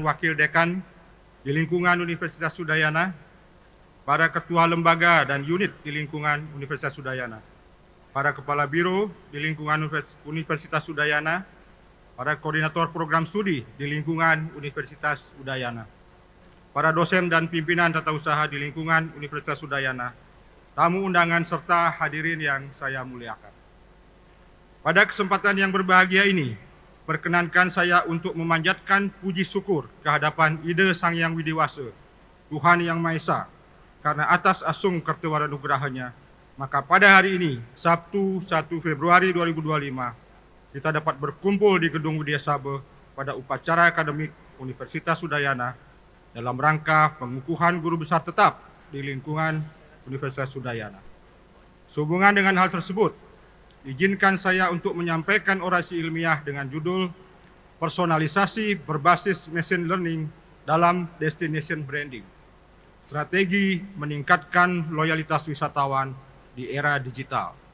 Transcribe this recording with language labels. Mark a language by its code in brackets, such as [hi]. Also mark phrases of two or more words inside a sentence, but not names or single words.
[id] wakil dekan di lingkungan Universitas Udayana, para ketua lembaga dan unit di lingkungan Universitas Udayana, para kepala biro di lingkungan Universitas Udayana, para koordinator program studi di lingkungan Universitas Udayana, para dosen dan pimpinan tata usaha di lingkungan Universitas Udayana, tamu undangan serta hadirin yang saya muliakan. Pada kesempatan yang berbahagia ini, perkenankan saya untuk memanjatkan puji syukur kehadapan Ida Sang Hyang Widiwasa, Tuhan Yang Maha Esa, karena atas asung kertewara nugerahanya, maka pada hari ini, Sabtu 1 Februari 2025, kita dapat berkumpul di Gedung Widya Sabha pada upacara akademik Universitas Udayana dalam rangka pengukuhan guru besar tetap di lingkungan Universitas Udayana. Sehubungan dengan hal tersebut, izinkan saya untuk menyampaikan orasi ilmiah dengan judul personalisasi berbasis [en] machine learning [id] dalam [en] destination branding, [id] strategi meningkatkan loyalitas wisatawan di era digital.